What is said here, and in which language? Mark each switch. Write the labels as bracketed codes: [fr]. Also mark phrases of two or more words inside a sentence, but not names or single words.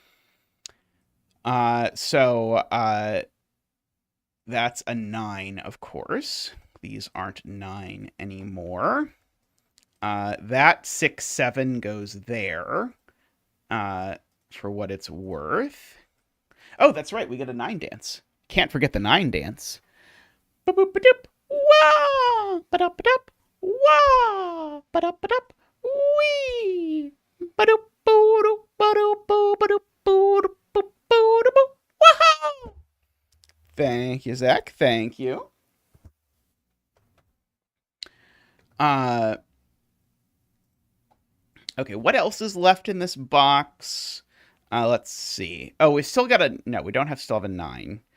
[en] So that's a 9, of course. These aren't 9 anymore. That 6, 7 goes there for what it's worth. Oh, that's right. We get a 9 dance. Can't forget the 9 dance. Ba-boop-ba-doop. Wah! Ba-doop-ba-doop. Wah! Ba-doop-ba-doop. Wee! Ba-doop. Ba-doop. Ba-doop. Ba-doop. Ba-doop. Wow! Thank you, Zach. Thank you. Okay, what else is left in this box? Let's see. Oh, we still got no, we don't still have a 9.